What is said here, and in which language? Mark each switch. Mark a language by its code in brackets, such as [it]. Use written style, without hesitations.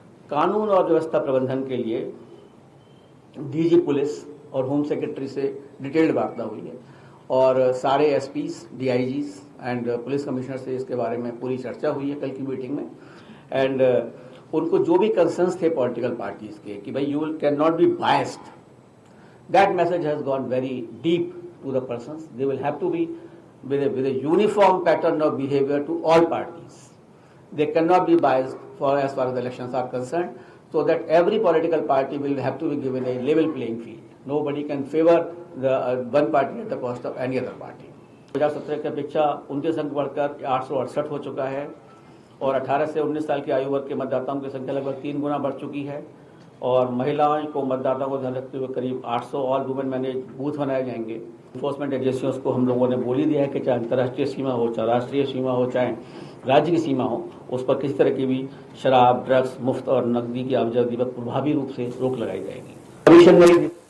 [hi] कानून और व्यवस्था प्रबंधन के लिए डीजी पुलिस और होम सेक्रेटरी से डिटेल्ड वार्ता हुई है और सारे एसपीज, डीआईजीज एंड पुलिस कमिश्नर से इसके बारे में पूरी चर्चा हुई है कल की मीटिंग में। [en] and [hi] उनको जो भी कंसर्न्स थे पॉलिटिकल पार्टीज के कि भाई [en] You can not be biased, that message has gone very deep to the persons. They will have to be with a uniform pattern of behavior to all parties. They cannot be biased as far as the elections are concerned, so that every political party will have to be given a level playing field. Nobody can favor the one party at the cost of any other party. [hi] 2017 की अपेक्षा 29 अंक बढ़कर 868 हो चुका है और 18 से 19 साल की आयु वर्ग के मतदाताओं की संख्या लगभग 3 गुना बढ़ चुकी है और महिलाओं को, मतदाताओं को ध्यान रखते हुए करीब 800 ऑल वुमेन मैनेज बूथ बनाए जाएंगे। इन्फोर्समेंट एजेंसियों को हम लोगों ने बोल ही दिया है कि चाहे अंतर्राष्ट्रीय सीमा हो, चाहे राष्ट्रीय सीमा हो, चाहे राज्य की सीमा हो, उस पर किसी तरह की भी शराब, ड्रग्स, मुफ्त और नकदी की आवाजाही पर प्रभावी रूप से रोक लगाई जाएगी।